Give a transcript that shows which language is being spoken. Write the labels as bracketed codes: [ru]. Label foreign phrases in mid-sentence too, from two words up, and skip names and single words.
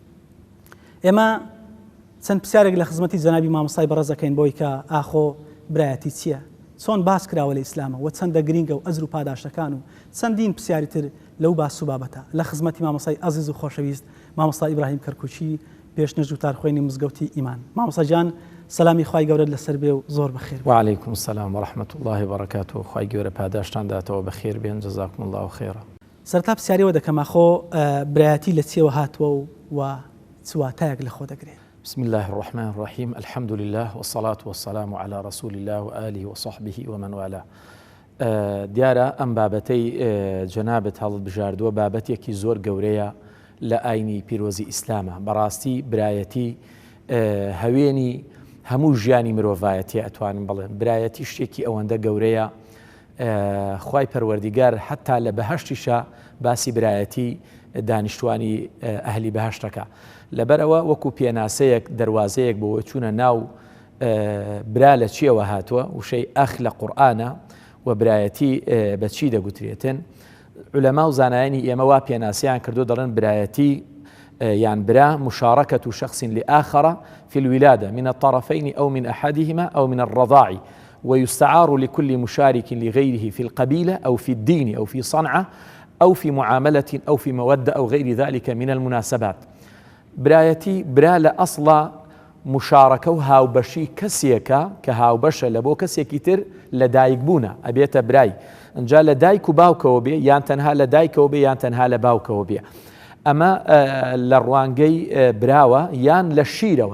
[ckb] ئێمە چەند پرسیارێک لە خزمەتی جەنابی مامۆستای بەڕێزەکەین بۆی کە ئاخۆ برایەتی چییە؟ چۆن باس کراوە لە ئیسلامە و چەندە گرینگە و ئەزر و پاداشتەکان و چەندین پرسیاری تر لەو باس و بابەتە لە خزمەتی مامۆستای ئەزیز و خۆشەویست مامۆستا ئیبراهیم کەرکوچی پێشنەرج و تارخوێنی مزگەوتی ئیمان. مامۆستا جان، سەلامی خوای گەورەت لەسەر بێ و زۆر بەخێر. [ar] وعليكم السلام ورحمة الله وبركاته. [ckb] خوای گەورە پاداشتان داتەوە بەخێر بێن. [ar] جزاكم الله خيرا. [ckb] سەرتا پرسیاریەوە دەکەم ئاخۆ برایەتی لە چیەوە هاتووە و چواتایەک لە خۆ دەگرێت؟ [ar] بسم الله الرحمن الرحيم. الحمد لله والصلاة والسلام على رسول الله وآله وصحبه ومن والاه. [ckb] دیارە ئەم بابەتەی جەنابەت هەڵت بژاردووە بابەتێکی زۆر گەورەیە لە ئاینی پیرۆزی ئیسلامە. بەڕاستی برایەتی هەوێنی هەموو ژیانی مرۆڤایەتی ئەتوانم بڵێن. برایەتی شتێکی ئەوەندە گەورەیە، خوای پەروەردیگار حتا لە بەهەشتیشە باسی برایەتی دانیشتوانی ئەهلی بەهەشتەکە. لەبەرەوە وەکو پێناسەیەک دەواازەیەک بۆ چوونە ناو برا لە چیەوە هاتووە وشەی ئەخ لە قورئانە و برایەتی بەچی دەگوترێتن. عولەما و زانایانی ئێمە وا پێناسیان کردو دەڵێن برایەتی يعني برا [ar] مشاركة شخص لآخر في الولادة من الطرفين أو من أحدهما أو من الرضاع، ويستعار لكل مشارك لغيره في القبيلة أو في الدين أو في صنعة أو في معاملة أو في مودة أو غير ذلك من المناسبات. [ckb] برایەتی برا لە ئەسڵە مشارەکە و هاوبەشی کەسێکە کە هاوبەشە لە بۆ کەسێکی تر لە دایک بوونە ئەبێتە برای. ئەنجا لە دایک و باوکەوە بێ، یان تەنها لە دایکەوە بێ یان تەنها لە باوکەوە بێ. ئەمە لە ڕوانگەی براوە یان لە شیرەوە.